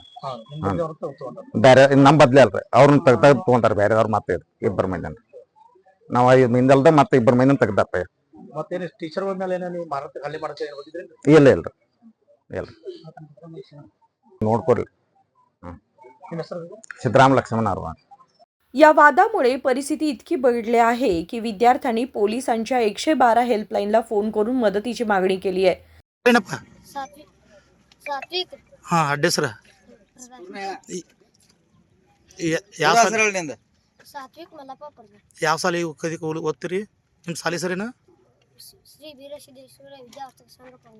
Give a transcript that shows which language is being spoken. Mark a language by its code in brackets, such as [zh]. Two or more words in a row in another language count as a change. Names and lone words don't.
[kn] ಬೇರೆ ನಮ್ ಬದ್ಲಿ ಅಲ್ರಿ, ಅವ್ರನ್ನ ತೆಗ್ದು ತಗೊಂಡಾರ ಬೇರೆ. ಅವ್ರ ಮತ್ತೆ 2 ಮಂದಿ ನಾವ್ 5 ಮಂದಿ ಅಲ್ದ ಮತ್ತೆ 2 ಮಂದಿ ತೆಗ್ದಾರ. ಮತ್ತೇನು ಟೀಚರ್ ಮೇಲೆ ಏನೋ ನೀವು ಮಾರಕ್ಕೆ ಹಲ್ಲೆ ಮಾಡಕ್ಕೆ ಹೋಗಿದ್ರಿ? ಇಲ್ಲ ಇಲ್ರಿ, ಇಲ್ರಿ. ನೋಡ್ಕೊಡ್ರಿ. ನಿಮ್ಮ ಹೆಸರು? सिद्धराम लक्ष्मण अरवा. [mr] या वादामुळे परिस्थिती इतकी बिघडली आहे की विद्यार्थ्यांनी पोलिसांच्या 112 हेल्पलाईनला फोन करून मदतीची मागणी केली आहे। [kn] ಏನಪ್ಪ? ಸಾತ್ವಿಕ್ ಹಾ, ಅಡ್ಡ ಹೆಸರು? ಯಾವ ಸಾತ್ವಿಕ್ ಮಲ್ಲಪ್ಪ ಪರ್ದೆ ಯಾವ ಸಾಲಿ ಓದ್ತೀರಿ? ನಿಮ್ಮ ಸಾಲಿ ಸರಿನಾ? ಶ್ರೀ ವೀರಸಿದ್ದೇಶ್ವರ ವಿದ್ಯಾರ್ಥಿ ಸಂಘ ಪರ್ದೆ.